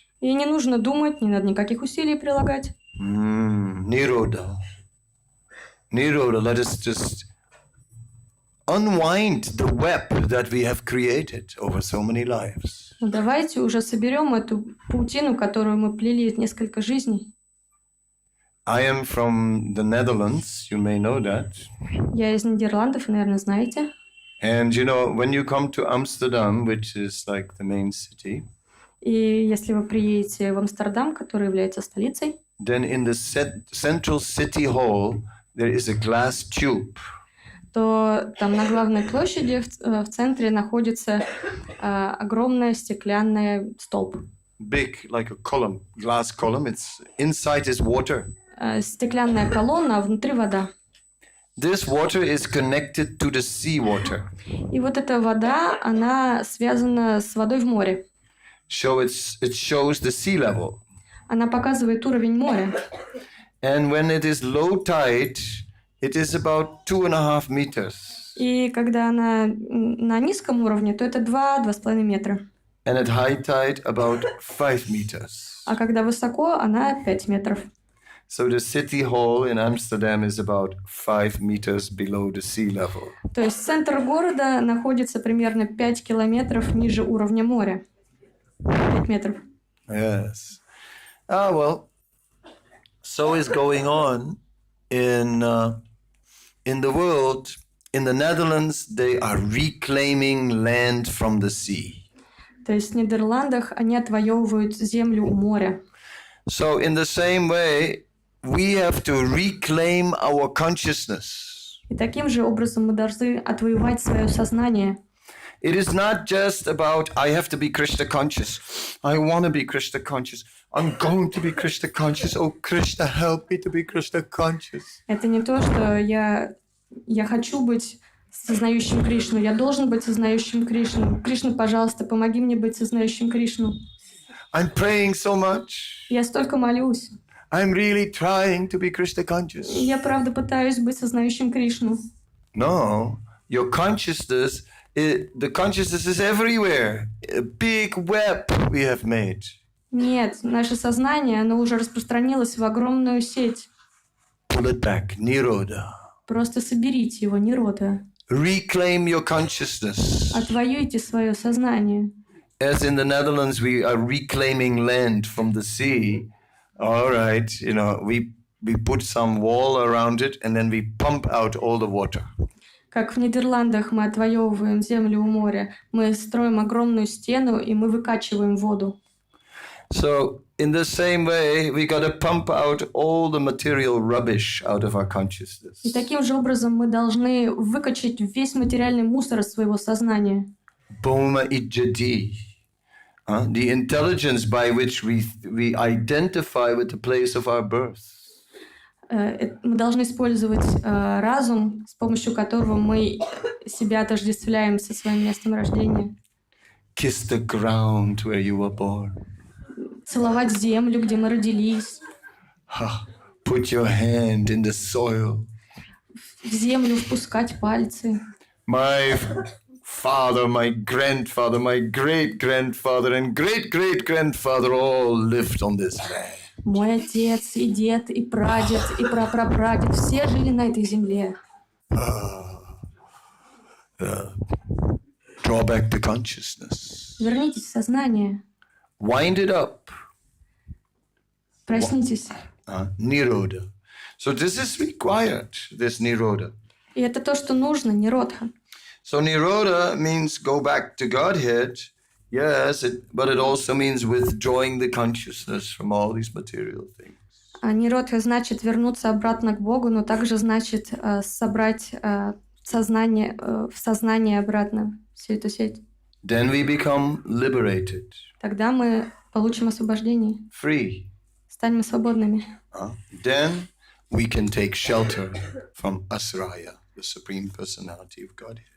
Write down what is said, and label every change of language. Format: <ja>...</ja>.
<ru>И не нужно думать, не надо никаких усилий прилагать.</ru> <sa>Nirodha. Nirodha.</sa> <en>Let us just unwind the web that we have created over so many lives.</en> <ru>Ну, давайте уже соберем эту паутину, которую мы плели несколько жизней.</ru> <en>I am from the Netherlands. You may know that.</en> <ru>Я из Нидерландов, наверное, знаете.</ru> <en>And when you come to Amsterdam, which is like the main city,</en> <ru>И если вы приедете в Амстердам, который является столицей,</ru> <en>then in the central city hall, there is a glass tube.</en> <ru>то там на главной площади в центре находится огромный стеклянный столб.</ru> <en>Big, like a column, glass column. It's inside is water.</en> <ru>Стеклянная колонна, а внутри вода.</ru> <en>This water is connected to the sea water.</en> <ru>И вот эта вода, она связана с водой в море.</ru> <en>So it shows the sea level.</en> <ru>Она показывает уровень моря.</ru> <en>And when it is low tide, it is about 2.5 meters.</en> <ru>И когда она на низком уровне, то это 2-2,5 метра.</ru> <en>And at high tide, about 5 meters.</en> <ru>А когда высоко, она 5 метров.</ru> <en>So the city hall in Amsterdam is about 5 meters below the sea level.</en> <ru>То есть центр города находится примерно 5 километров ниже уровня моря. 5 метров.</ru> <en>Yes. Well, so is going on in the world. In the Netherlands, they are reclaiming land from the sea.</en> <ru>То есть в Нидерландах они отвоевывают землю у моря.</ru> <en>So in the same way, we have to reclaim our consciousness.</en> <ru>И таким же образом мы должны отвоевать свое сознание.</ru> <en>It is not just about, I have to be Krishna conscious. I want to be Krishna conscious. I'm going to be Krishna conscious. Oh, Krishna, help me to be Krishna conscious.</en> <ru>Это не то, что я хочу быть сознающим Кришну. Я должен быть сознающим Кришну. Кришна, пожалуйста, помоги мне быть сознающим Кришну.</ru> <en>I'm praying so much.</en> <ru>Я столько молюсь.</ru> <en>I'm really trying to be Krishna conscious.</en> <ru>Я правда пытаюсь быть сознающим Кришну.</ru> <en>No, your consciousness, the consciousness is everywhere. A big web we have made.</en> <ru>Нет, наше сознание, оно уже распространилось в огромную сеть.</ru> <en>Pull it back, Nirodha.</en> <ru>Просто соберите его, Нирода.</ru> <en>Reclaim your consciousness.</en> <ru>Отвоюйте свое сознание.</ru> <en>As in the Netherlands, we are reclaiming land from the sea. All right, we put some wall around it and then we pump out all the water.</en> <ru>Как в Нидерландах мы отвоевываем землю у моря. Мы строим огромную стену, и мы выкачиваем воду.</ru> <en>So in the same way, we got to pump out all the material rubbish out of our consciousness.</en> <ru>И таким же образом мы должны выкачать весь материальный мусор из своего сознания.</ru> <sa>Boma ijjati.</sa> <en>The intelligence by which we identify with the place of our birth.</en> <ru>Мы должны использовать разум, с помощью которого мы себя отождествляем со своим местом рождения.</ru> <en>Kiss the ground where you were born.</en> <ru>Целовать землю, где мы родились.</ru> <en>Put your hand in the soil.</en> <ru>В землю впускать пальцы.</ru> <en>My father, my grandfather, my great-grandfather and great-great-grandfather all lived on this land.</en> <ru>Мой отец, и дед, и прадед, и прапрапрадед, все жили на этой земле.</ru> <en>Draw back the consciousness.</en> <ru>Вернитесь в сознание.</ru> <en>Wind it up.</en> <ru>Проснитесь.</ru> <sa>Nirodha.</sa> <en>So this is required, this Nirodha.</en> <ru>И это то, что нужно, ниродха.</ru> <en>So Nirodha means go back to Godhead. Yes, but it also means withdrawing the consciousness from all these material things.</en> <ru>А ниродха значит вернуться обратно к Богу, но также значит собрать сознание, в сознание обратно всю эту сеть.</ru> <en>Then we become liberated.</en> <ru>Тогда мы получим освобождение.</ru> <en>Free.</en> <ru>Станем свободными.</ru> <en>Then we can take shelter from Asraya, the Supreme Personality of Godhead.</en>